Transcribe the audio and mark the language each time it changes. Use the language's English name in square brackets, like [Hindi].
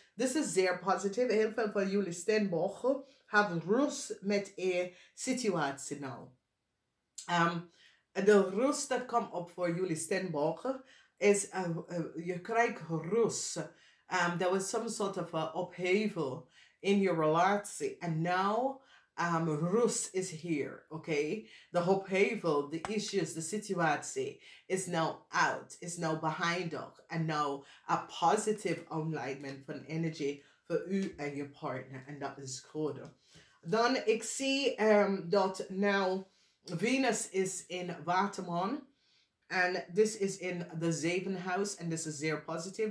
[Dutch] Dit is zeer positief. Heel veel van jullie Steenbok hebben rust met een situatie nou. De rust dat komt op voor jullie Steenbok is, je krijgt rust. [English] There was some sort of upheaval in your relatie. And now, rust is here, okay? The upheaval, the issues, the situatie is now out, is now behind us. And now a positive alignment [Dutch] van energy voor u en je partner. En dat is goed. Dan, ik zie dat nou Venus is in Waterman. En dit is in de zevende huis. En dit is zeer positief.